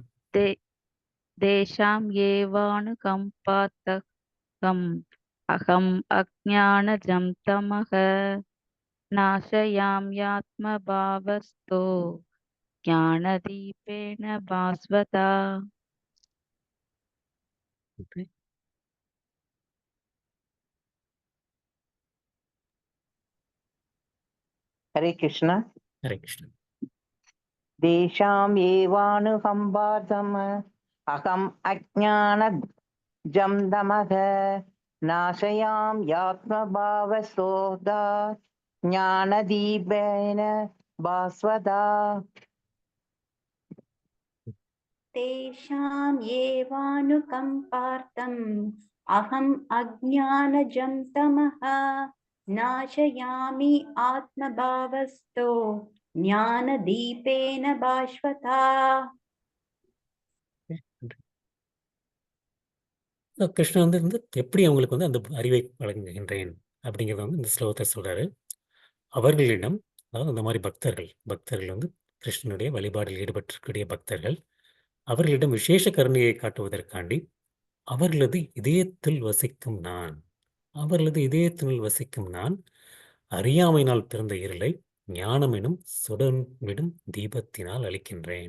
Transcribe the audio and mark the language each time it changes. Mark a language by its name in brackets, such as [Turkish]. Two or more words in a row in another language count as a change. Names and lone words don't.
[Sanskrit] ते तेषाम् एवानुकम्पार्थम् अहम् अज्ञानजं तमः नाशयाम्यात्मभावस्थो ज्ञानदीपेन भास्वता. [Tamil] Okay. Hare Krishna. ஹரே கிருஷ்ணா. [Sanskrit] तेषाम् एवानुकम्पार्थम् अहम् अज्ञानजं तमः नाशयाम् यात्मभावस्थो ज्ञानदीपेन भास्वता. तेषाम् एवानुकम्पार्थम् अहम् अज्ञानजं तमः नाशयामि आत्मभावस्तो ज्ञानदीपेन भास्वता. [Tamil] கிருஷ்ணன் வந்து எப்படி அவங்களுக்கு வந்து அந்த அறிவை வழங்குகின்றேன் அப்படிங்கிறத வந்து இந்த ஸ்லோகத்தை சொல்றாரு. அவர்களிடம் அதாவது அந்த மாதிரி பக்தர்கள் வந்து கிருஷ்ணனுடைய வழிபாடில் ஈடுபட்டிருக்கக்கூடிய பக்தர்கள் அவர்களிடம் விசேஷ கருணையை காட்டுவதற்காண்டி அவர்களது இதயத்தில் வசிக்கும் நான் அறியாமையினால் பிறந்த இருளை ஞானம் எனும் சுடர்விடும் தீபத்தினால் அளிக்கின்றேன்.